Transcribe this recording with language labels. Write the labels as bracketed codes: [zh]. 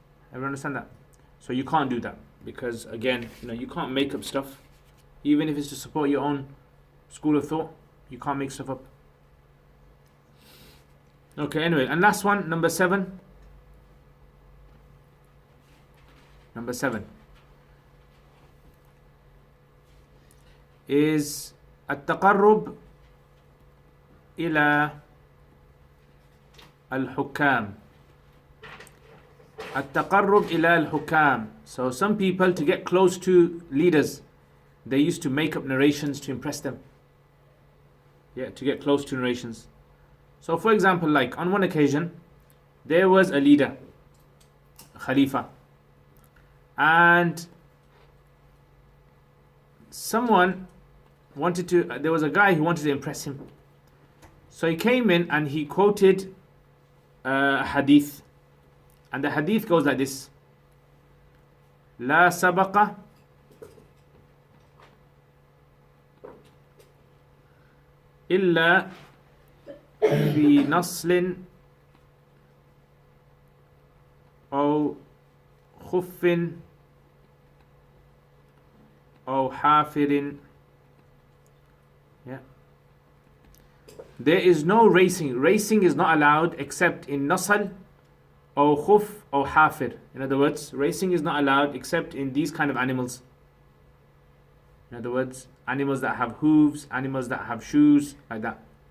[en] Everyone understand that? So you can't do that, because again, you can't make up stuff. Even if it's to support your own school of thought, you can't make stuff up. Okay, anyway, and last one, number 7. Number 7 is [ar] التقرب إلى الحكام. التقرب إلى الحكام. [en] So some people, to get close to leaders, they used to make up narrations to impress them. Yeah, to get close to narrations. So for example, like on one occasion, there was a leader, a Khalifa, and someone there was a guy who wanted to impress him. So he came in and he quoted a hadith. And the hadith goes like this. [ar] لا سبق إلا في نصل أو خف أو حافر. [en] There is no racing. Racing is not allowed except in nasl or khuf or hafir. In other words, racing is not allowed except in these kind of animals. In other words, animals that have hooves, animals that have shoes, like that.